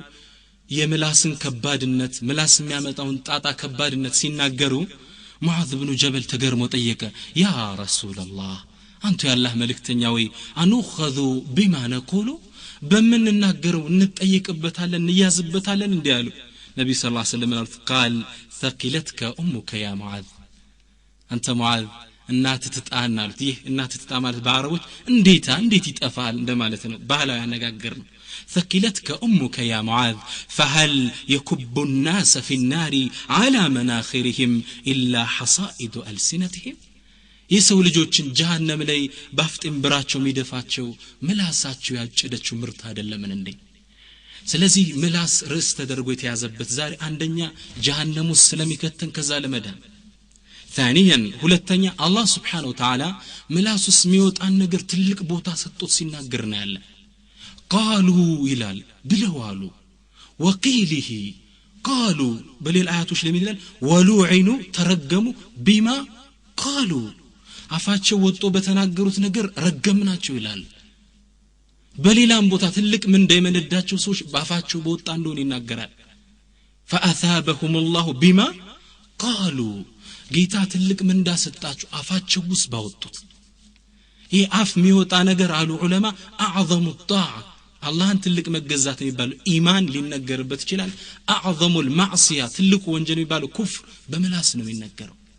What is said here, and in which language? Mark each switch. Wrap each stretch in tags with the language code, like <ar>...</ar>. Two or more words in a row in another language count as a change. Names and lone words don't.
<am>የምላስን ከባድነት ምላስ የሚያመጣውን ጣጣ ከባድነት ሲናገሩ ሙዓዝ ኢብኑ ጀበል ተገርሞ ጠየቀ።</am> <ar>يا رسول الله</ar> <am>አንተ ያላህ መልእክተኛ ወይ አንኹዙ</am> <ar>بما نقول</ar> <am>በመንናገረው እንጠይቅበታለን እንያዝበታለን እንዲያሉ ነብዩ</am> <ar>صلى الله عليه وسلم</ar> <am>ቃል</am> <ar>ثقلتك امك يا</ar> <am>معاذ አንተ ሙዓዝ እናት ትጣና አሉት። ይህ እናት ትጣ ማለት በአረቦች እንዴት ይጠፋል እንደማለት ነው። ባህላዊ አነጋገር ነው።</am> <ar>ثقلتك امك يا معاذ فهل يكب الناس في النار على مناخرهم الا حصائد السنتهم</ar> <am>የሰው ልጆችን ጀሃነም ላይ ባፍጥም ብራቸው የሚደፋቸው ምላሳቸው ያጨደችው ምርት አይደለምን እንዴ? ስለዚህ ምላስ ርዕስ ተደርጎ የተያዘበት ዛሬ አንደኛ ጀሃነም ውስጥ ስለሚከተን ከዛ ለመዳን ثانيا ሁለተኛ አላህ</am> <ar>سبحانه وتعالى</ar> <am>ምላሱስ የሚወጣን ነገር ትልቅ ቦታ ሰጥቶት ሲናገር ነው ያለ። قالوا ይላል ብለዋሉ ወቂሊሂ قالوا በሌላ አያቶች ለምን ይላል ወሉዒኑ ተረገሙ</am> <ar>بما قالوا</ar> <am>አፋቸው ወጥቶ በተናገሩት ነገር ረገምናቸው ይላል። በሌላም ቦታ ትልቅ ምን እንደመነዳቸው ሰዎች ባፋቸው በወጣ እንደሆነ ይናገራል።</am> <ar>فأثابهم الله بما قالوا</ar> <am>ጌታ ትልቅ ምን እንዳሰጣቸው አፋቸው ውስጥ ባወጡት። ይሄ አፍ የሚወጣ ነገር አሉ ዑለማ</am> <ar>اعظم الطاعه</ar> <am>አላህን ትልቅ መገዛት የሚባለው ኢማን ሊነገርበት ይችላል።</am> <ar>اعظم المعصيه</ar> <am>ትልቁ ወንጀል የሚባለው ኩፍር በምላስ ነው የሚነገረው።</am>